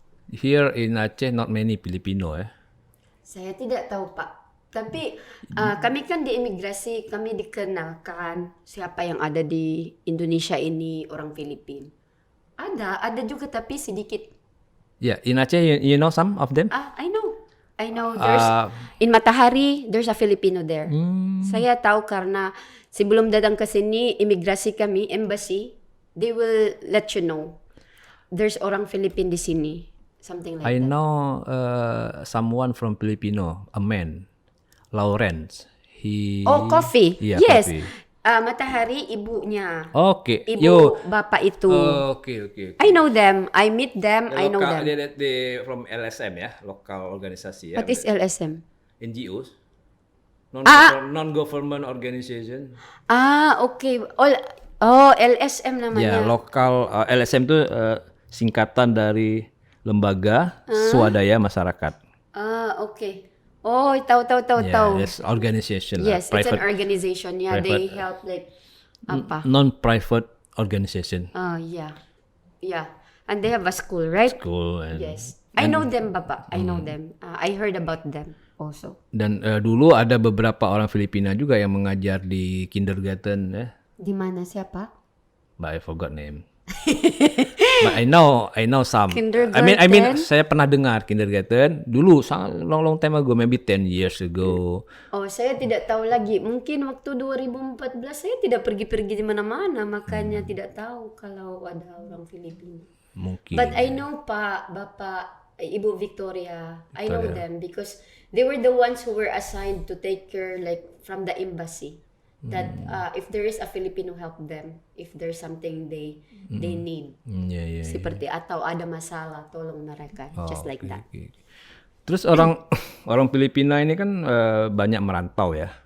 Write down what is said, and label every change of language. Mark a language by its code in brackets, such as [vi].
[en] here in Aceh not many Filipino. [id] Saya tidak tahu Pak. Tapi kami kan di imigrasi, kami dikenalkan siapa yang ada di Indonesia ini orang Filipina. Ada juga tapi sedikit. [en] Yeah, in Aceh you know some of them? I know. There's in Matahari, there's a Filipino there. [id] Saya tahu karena sebelum datang ke sini, imigrasi kami, embassy, [en] they will let you know. There's [id] orang Filipin di sini. [en] Something like I that. know someone from Filipino, a man, Lawrence. He Coffee. Yeah, Yes. Coffee. [id] Matahari ibunya. [en] Okay. [id] Ibu bapak itu. [en] Okay. I know them. I meet them. I know them. They from [id] LSM ya, lokal organisasi ya. [en] What is LSM? NGOs. Non-government organization. [id] Okay. LSM namanya. Ya, lokal LSM itu singkatan dari Lembaga Swadaya Masyarakat. Okay. Oh, tahu. [en] Yes, organization lah. Yes, it's an organization. Yeah, they help like apa? Non-private organization. Yeah. And they have a school, right? School and Yes. I know them, Bapak. I know them. I heard about them also. [id] Dan dulu ada beberapa orang Filipina juga yang mengajar di kindergarten ya. Di mana siapa? [en] But I forgot name. But I know some. Kindergarten? I mean [id] saya pernah dengar kindergarten dulu sangat [en] long time ago, maybe 10 years ago. [id] Oh, saya tidak tahu lagi. Mungkin waktu 2014 saya tidak pergi-pergi di mana-mana, makanya tidak tahu kalau ada orang Filipina. Mungkin. [en] But I know Bapak, Ibu Victoria. I know them because they were the ones who were assigned to take care like from the embassy. That if there is a Filipino, help them if there's something they need. Yeah. [id] Seperti atau ada masalah, tolong mereka. [en] Just like that. Okay. [id] Terus orang Filipina ini kan banyak merantau ya.